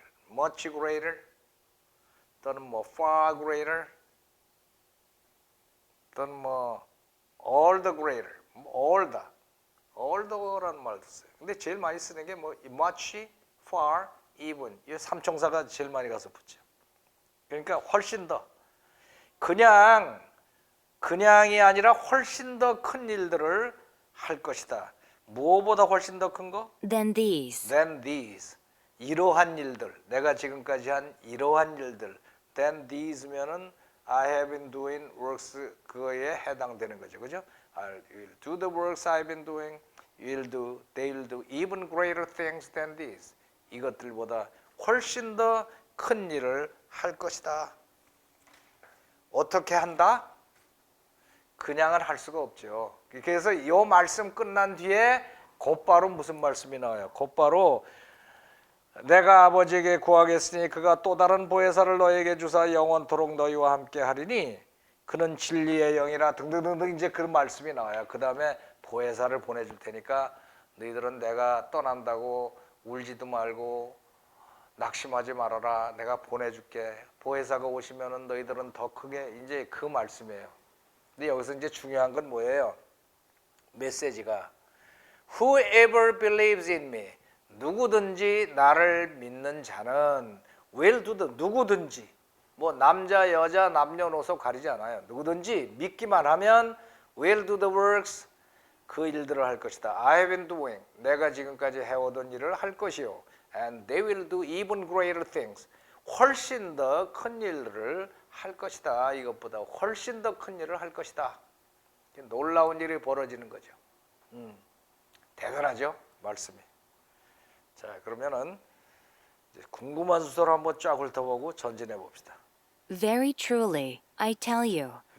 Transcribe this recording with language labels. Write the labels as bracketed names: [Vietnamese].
[English] much greater 또는 뭐 far greater 또는 뭐 all the greater, all the라는 [Korean] 말도 써요. 근데 제일 많이 쓰는 게 뭐 much, far, even 이 삼총사가 제일 많이 가서 붙죠. 그러니까 훨씬 더 그냥이 아니라 훨씬 더 큰 일들을 할 것이다. 무엇보다 훨씬 더 큰 거? [English] than these. [Korean] 이러한 일들. 내가 지금까지 한 이러한 일들. [English] than these면은 I have been doing works [Korean] 그거에 해당되는 거죠. 그죠? [English] I will do the works I've been doing. You'll do, they'll do even greater things than these. [Korean] 이것들보다 훨씬 더 큰 일을 할 것이다. 어떻게 한다? 그냥은 할 수가 없죠. 그래서 이 말씀 끝난 뒤에 곧바로 무슨 말씀이 나와요? 곧바로 내가 아버지에게 구하겠으니 그가 또 다른 보혜사를 너에게 주사 영원토록 너희와 함께 하리니 그는 진리의 영이라 등등등등 이제 그런 말씀이 나와요. 그 다음에 보혜사를 보내줄 테니까 너희들은 내가 떠난다고 울지도 말고 낙심하지 말아라. 내가 보내줄게. 보혜사가 오시면은 너희들은 더 크게 이제 그 말씀이에요. 근데 여기서 이제 중요한 건 뭐예요? 메시지가 [English] Whoever believes in me [Korean] 누구든지 나를 믿는 자는 [English] will do the [Korean] 누구든지 뭐 남자 여자 남녀노소 가리지 않아요. 누구든지 믿기만 하면 [English] will do the works [Korean] 그 일들을 할 것이다. [English] I have been doing [Korean] 내가 지금까지 해오던 일을 할 것이요. [English] And they will do even greater things [Korean] 훨씬 더 큰 일을 할 것이다. 이것보다 훨씬 더 큰 일을 할 것이다. 놀라운 일이 벌어지는 거죠. 대단하죠? 말씀이. 자, 그러면은 이제 궁금한 수를 한번 쫙 훑어보고 전진해 봅시다. [English] Very truly, I tell you,